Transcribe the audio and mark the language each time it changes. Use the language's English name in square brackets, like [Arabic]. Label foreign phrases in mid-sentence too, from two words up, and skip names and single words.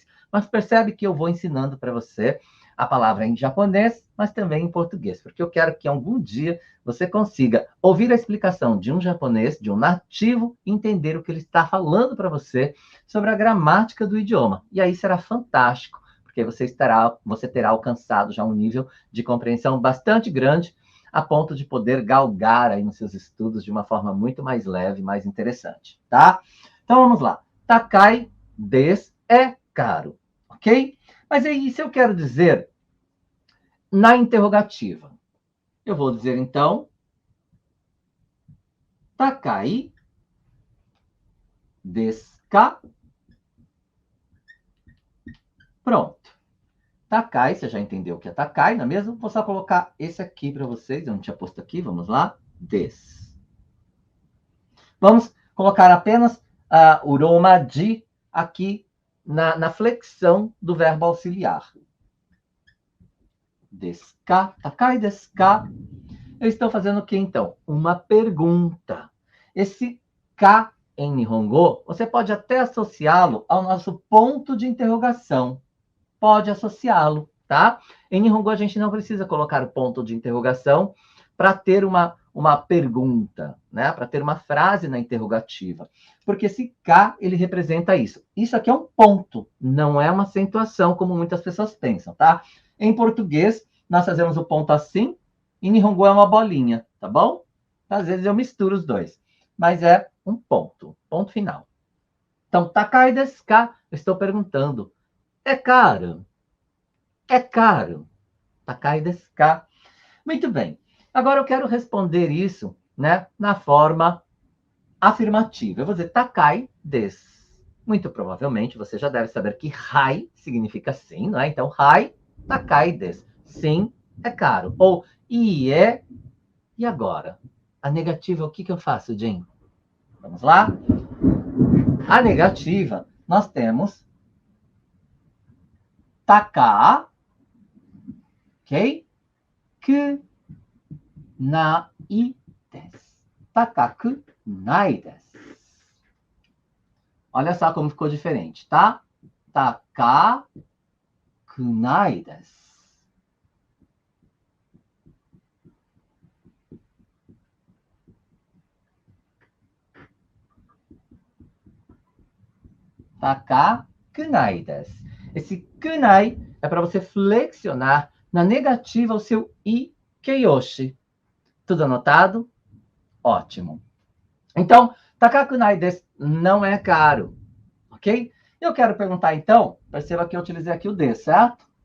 [Portuguese] Mas percebe que eu vou ensinando para você a palavra em japonês, mas também em português, porque eu quero que algum dia você consiga ouvir a explicação de um japonês, de um nativo, e entender o que ele está falando para você sobre a gramática do idioma. E aí será fantástico, porque você terá alcançado já um nível de compreensão bastante grande, a ponto de poder galgar aí nos seus estudos de uma forma muito mais leve, mais interessante, tá? Então vamos lá. [Japanese] 高いです [Portuguese] é caro, ok? Mas aí, se eu quero dizer na interrogativa, eu vou dizer então [Japanese] 高いですか? [Portuguese] Pronto. Takai, você já entendeu o que é takai, não é mesmo? Vou só colocar esse aqui para vocês. Eu não tinha posto aqui, vamos lá. Des. Vamos colocar apenas o roma de aqui na flexão do verbo auxiliar. [Japanese] ですか？高いですか? [Portuguese] Eu estou fazendo o que, então? Uma pergunta. Esse ka em Nihongo, você pode até associá-lo ao nosso ponto de interrogação. Pode associá-lo, tá? Em Nihongo, a gente não precisa colocar o ponto de interrogação para ter uma pergunta, né? Para ter uma frase na interrogativa. Porque esse ka, ele representa isso. Isso aqui é um ponto, não é uma acentuação, como muitas pessoas pensam, tá? Em português, nós fazemos o ponto assim, em Nihongo é uma bolinha, tá bom? Às vezes eu misturo os dois, mas é um ponto final. Então, [Japanese] 高いですか? [Portuguese] Eu estou perguntando, é caro? É caro? [Japanese] 高いですか? [Portuguese] Muito bem. Agora eu quero responder isso, né, na forma afirmativa. Eu vou dizer [Japanese] 高いです. [Portuguese] Muito provavelmente você já deve saber que hai significa sim, não é? Então, [Japanese] はい、高いです. [Portuguese] Sim, é caro. Ou ie, e agora? A negativa, o que eu faço, Jim? Vamos lá? A negativa, nós temos taka, ok? [Japanese] くないです. 高くないです. [Portuguese] Olha só como ficou diferente, tá? [Japanese] 高くないです. 高くないです. [Portuguese] Esse kunai é para você flexionar na negativa o seu ikeyoshi. Tudo anotado? Ótimo. Então, [Japanese] 高くないです [Portuguese] não é caro, ok? Eu quero perguntar, então, perceba que eu utilizei aqui o de, certo?